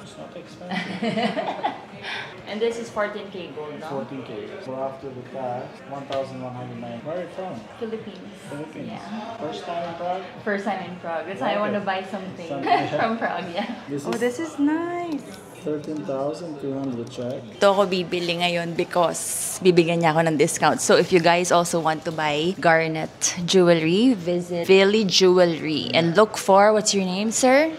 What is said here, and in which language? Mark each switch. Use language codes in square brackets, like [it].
[en] It's not expensive. And this is 14K gold, no? 14K. So after the tax, 1,109. Where are you from? Philippines. Philippines. Yeah. First time in Prague? First time in Prague. That's why I want to buy something from Prague, yeah. This is nice. 13,200 check. [tl] Ito ako bibili ngayon because bibigyan niya ako ng discount. [en] So if you guys also want to buy garnet jewelry, visit Vili Jewelry and look for, what's your name, sir?